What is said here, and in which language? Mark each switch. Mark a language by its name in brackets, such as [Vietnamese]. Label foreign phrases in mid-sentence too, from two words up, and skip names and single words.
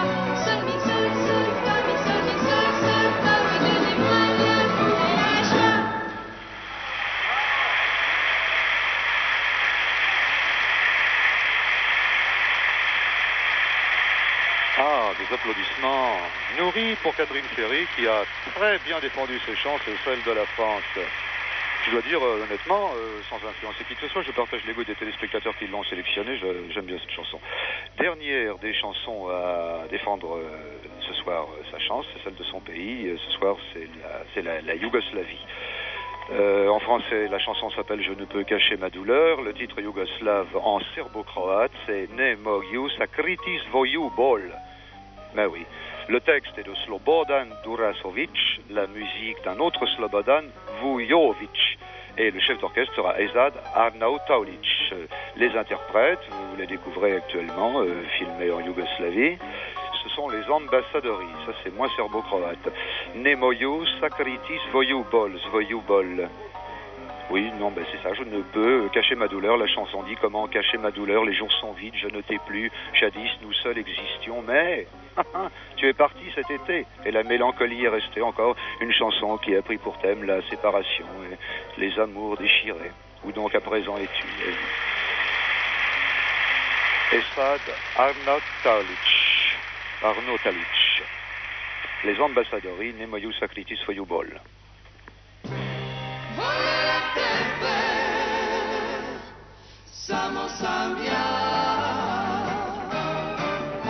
[French] Sol, mi, sol, sol, fa, mi, sol, fa, oui, donnez-moi l'amour et la joie. Ah, des applaudissements nourris pour Catherine Ferry qui a très bien défendu ses chances et celles de la France. Je dois dire honnêtement, sans influencer qui que ce soit, je partage les goûts des téléspectateurs qui l'ont sélectionné, j'aime bien cette chanson. Dernière des chansons à défendre ce soir sa chance, c'est celle de son pays. Ce soir, c'est la Yougoslavie. En français, la chanson s'appelle « Je ne peux cacher ma douleur ». Le titre yougoslave en serbo-croate, c'est « [Serbian] Ne mogu sakriti svoju bol ». [French] Mais oui. Le texte est de Slobodan Durasovic, la musique d'un autre Slobodan Vujovic. Et le chef d'orchestre sera Ezad Arnautaulic. Les interprètes, vous les découvrez actuellement, filmés en Yougoslavie, ce sont les ambassadori. Ça, c'est moins serbo-croate. [Serbian] Nemoju sakriti svoju bol. [French] Oui, non, ben c'est ça, je ne peux cacher ma douleur. La chanson dit comment cacher ma douleur, les jours sont vides, je ne t'ai plus. Jadis, nous seuls existions, mais tu es parti cet été. Et la mélancolie est restée encore une chanson qui a pris pour thème la séparation et les amours déchirés. Où donc à présent es-tu? Ezad Arnautaulic. Les ambassadori, [Serbian] Nemoju sakriti svoju bol. Voglio tebe, samo sam ja.